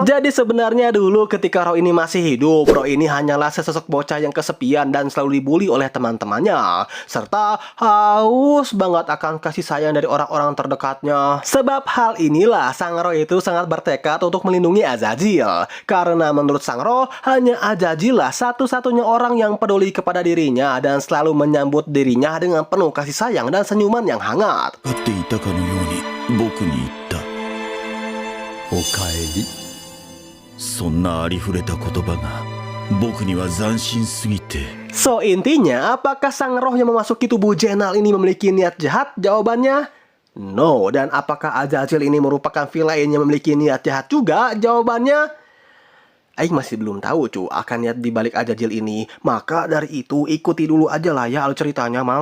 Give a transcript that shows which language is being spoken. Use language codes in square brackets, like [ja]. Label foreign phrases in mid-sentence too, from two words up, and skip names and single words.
[id] Jadi sebenarnya dulu ketika roh ini masih hidup, roh ini hanyalah sesosok bocah yang kesepian dan selalu dibully oleh teman-temannya, serta haus banget akan kasih sayang dari orang-orang terdekatnya. Sebab hal inilah sang roh itu sangat bertekad untuk melindungi Ajajil, karena menurut sang roh hanya Ajajil lah satu-satunya orang yang peduli kepada dirinya dan selalu menyambut dirinya dengan penuh kasih sayang dan senyuman yang hangat. [ja] 飼っていたかのように僕に言ったおかえりそんなありふれた言葉が僕には斬新すぎて [id] So intinya, apakah sang roh yang memasuki tubuh Jenal ini memiliki niat jahat? Jawabannya no. Dan apakah Ajajil ini merupakan villain yang memiliki niat jahat juga? Jawabannya Aing masih belum tahu cu akan niat dibalik Ajajil ini. Maka dari itu ikuti dulu aja lah ya alur ceritanya mang.